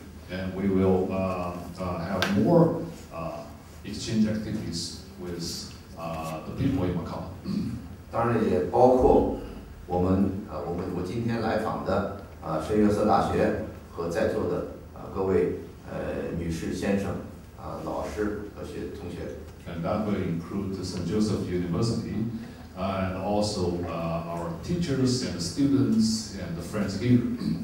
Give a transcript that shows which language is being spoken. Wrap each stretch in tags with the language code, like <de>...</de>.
<en>And we will have more exchange activities with the people in Macau.</en> <zh>当然也包括我今天来访的圣约瑟大学和在座的各位女士、先生、老师和同学。</zh> <en>And that will include the St. Joseph University and also our teachers and students and the friends here.</en>